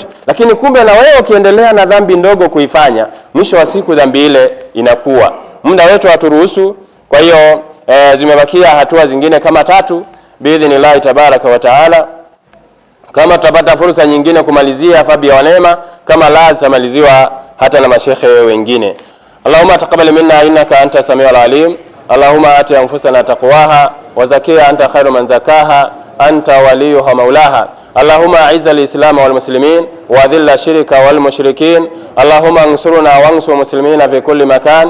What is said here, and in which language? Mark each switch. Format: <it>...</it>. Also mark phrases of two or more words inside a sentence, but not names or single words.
<sw>Lakini kumbe na wewe ukiendelea na dhambi ndogo kuifanya, mwisho wa siku dhambi ile inakuwa. Muda wetu haturuhusu, kwa hiyo zimebakia hatua zingine kama 3</sw> <ar>بإذن الله تبارك وتعالى.</ar> <sw>Kama tutapata fursa nyingine kumalizia fabi ya neema, kama la zitamaliziwa hata na mashekhe wengine.</sw> <ar>اللهم تقبل منا إنك أنت السميع العليم. اللهم آت أنفسنا تقواها وزكها أنت خير من زكاها أنت وليها ومولاها. اللهم أعز الإسلام والمسلمين وأذل الشرك والمشركين. اللهم انصرنا وانصر المسلمين في كل مكان.</ar>